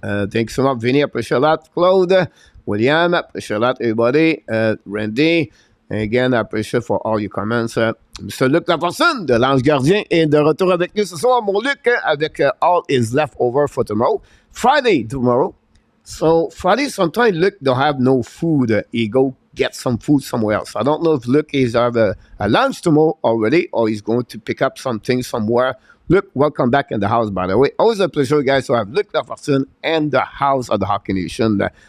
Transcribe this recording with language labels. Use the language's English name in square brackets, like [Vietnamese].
[English] Thanks so much, Vinny. Appreciate that. Claude, William, appreciate that, everybody. Randy. Again, I appreciate for all your comments. Mr. [French] Luc Lafortune de l'Ange Gardien est de retour avec nous ce soir, mon Luc, avec [English] all is left over for tomorrow. Friday tomorrow. So Friday, sometimes Luc don't have no food. He go get some food somewhere else. I don't know if Luc is have a lunch tomorrow already or he's going to pick up something somewhere. Luc, welcome back in the house, by the way. Always a pleasure, guys, to have Luc Lafortune and the house of the Hockey Nation.